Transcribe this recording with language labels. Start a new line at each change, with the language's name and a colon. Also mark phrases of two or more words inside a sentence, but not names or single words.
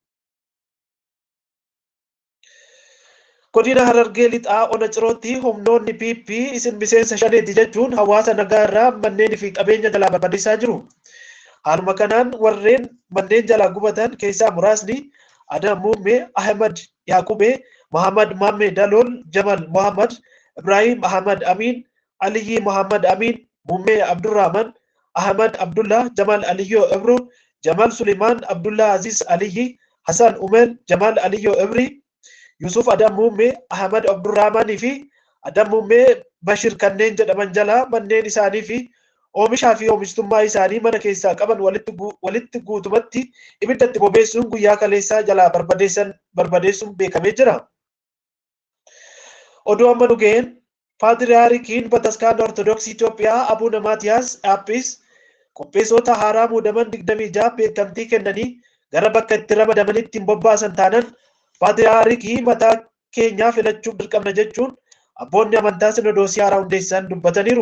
Oromo: Godina Harargee lixaa ona cirootti humnoonni PP isin miseensa shaneeti jechuun hawaasa nagaa irraa manneen fi qabeenya jalaa barbadeessaa jiru. Haaluma kanaan warreen manneen jalaa gubatan keessaa muraasni Adam Muummee, Ahmad Yaaqubee, Muhammad Maammee Dalool, Jamal Muhammad, Ibrahim Ahmad Amin, Aliyyi Muhammad Amin, Muummee Abdurrahman, Ahmad Abdullah, Jamal Aliyyoo Ibru, Jamal Suleiman, Abdullah Aziz Aliyyi, Hassan Umar, Jamal Aliyyoo Ibri, Yusuf Adam Muummee, Ahmad Abdurrahmanii fi Adam Muummee Bashir kanneen jedhaman jalaa manneen isaanii fi oomishaa fi oomishtummaa isaanii mana keessaa qaban walitti guutumatti ibiddatti bobeessuun guyyaa kaleessaa jalaa barbadeessuun beekamee jira. Oduu amma dhugeen Paatriyaarikiin Bataskaana Ortodoksii Itoophiyaa Abuuna Maatiyaas Dhaaphis qopheessota haaraa muudaman 26 beekamtii kennanii gara bakka itti ramadamanitti hin bobbaasan taanan Paatriyaarikii mataa keenyaa filachuuf dirqamna jechuun abboonni amantaa Sinodoosii haaraa hundeessan dubbataniiru.